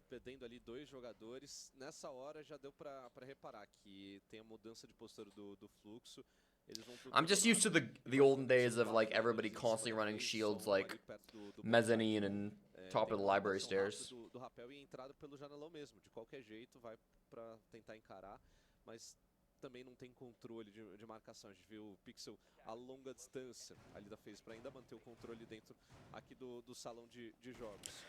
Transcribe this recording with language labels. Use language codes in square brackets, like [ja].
[pt] Perdendo ali 2 jogadores. Nessa hora já deu pra reparar que tem a mudança de postura do fluxo. [en] I'm just used to the olden days of like everybody constantly running shields like mezzanine and top of the library stairs. [pt] Do rapel e entrada pelo janelão mesmo. De qualquer jeito vai pra tentar encarar, mas também não tem controle de marcação. A gente viu o Pixel a longa distância ali da FaZe para ainda manter o controle dentro aqui do salão de jogos.